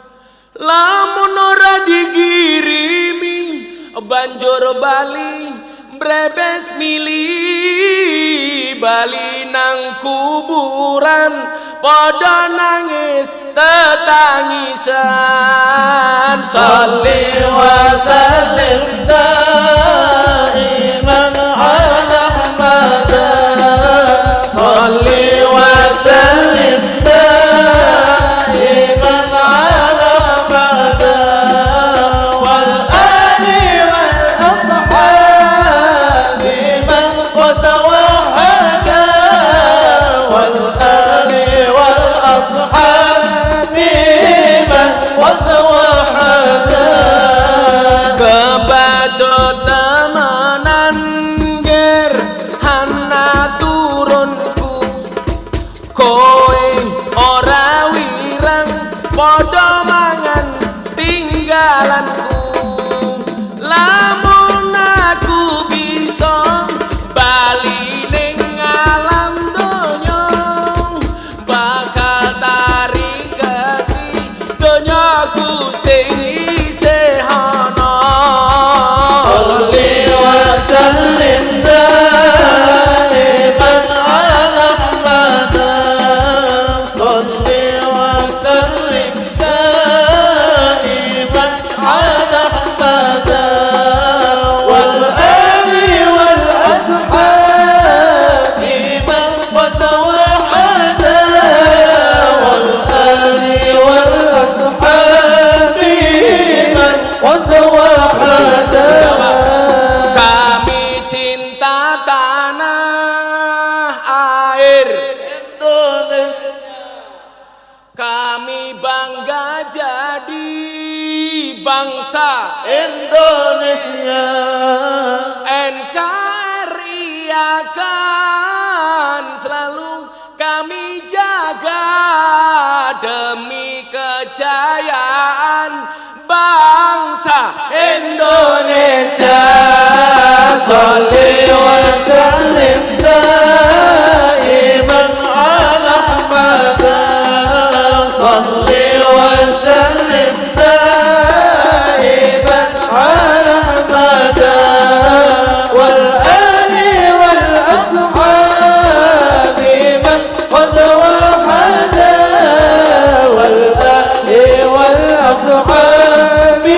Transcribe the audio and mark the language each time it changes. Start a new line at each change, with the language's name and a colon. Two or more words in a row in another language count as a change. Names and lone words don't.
Javanese: lamun ora digirimi banjur bali brebes mili bali nang kuburan podo nangis tetangisan.
Arabic: صل وسلم دائما على أحمد. صل وسلم دائما على أحمد والآل والأصحاب من قد وحد والآل والأصحاب من قد وحد.
Javanese: Kebacut temenan ger hana turunku kowe ora wirang podo mangan tinggalanku. Lamun aku bisa bali ning alam donya bakal taring kasih donyaku sing isih ana.
Arabic: صل وسلم دائما على أحمد. صل وسلم دائما على أحمد والآل والأصحاب من قد وحد والآل والأصحاب من قد وحد.
Indonesian: Kami cinta tanah air, Indonesia, kami bangga jadi bangsa Indonesia, NKRI akan selalu kami jaga demi kejayaan bangsa Indonesia.
Arabic: صل وسلم دائما على أحمد. صل وسلم دائما على أحمد والآل والأصحاب من قد وحد والآل والأصحاب.